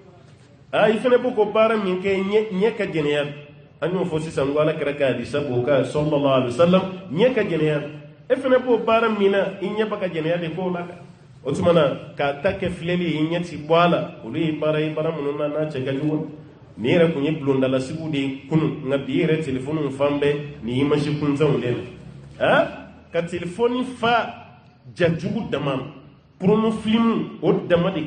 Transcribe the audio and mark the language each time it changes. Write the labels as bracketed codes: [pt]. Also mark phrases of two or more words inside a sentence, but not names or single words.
[bm] i fana b'o ko baara min kɛ ɲɛ ka jɛnɛya an y'o fɔ sisan ko ala kɛra ka hadisa b'o kan [ar] صلى الله عليه وسلم [bm] ɲɛ ka jɛnɛya e fana b'o baara min na i ɲɛ ba ka jɛnɛya de k'o la o tuma na k'a ta kɛ filɛli ye i ɲɛ ti bɔ a la olu ye baara minnu na n'a cɛ ka jugu ni yɛrɛ kun ye bulondalasigiw de ye kunun nka bi yɛrɛ telefɔniw fan bɛɛ ni image kuntanw de la ka telefɔni fa jajugu dama promo film o dama de